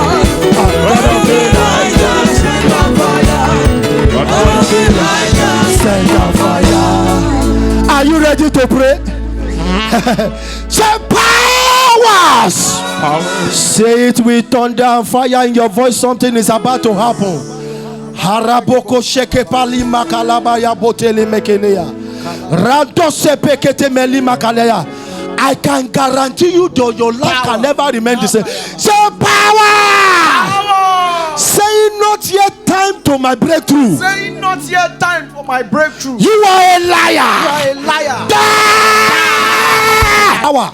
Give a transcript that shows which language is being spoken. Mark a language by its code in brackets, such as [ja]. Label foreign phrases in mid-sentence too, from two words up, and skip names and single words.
[en] God of Elijah, send down fire. God of Elijah, send down fire. Are you ready to pray? Say powers. Say it with thunder and fire in your voice. Something is about to happen. Haraboko sheke pali makalaba ya botele mekenea. Rado sepekete meli makalea. I can guarantee you though your life can never remain the same. Say power. Say not yet time to my breakthrough. Say not yet time for my breakthrough. You are a liar. You are a liar. Power.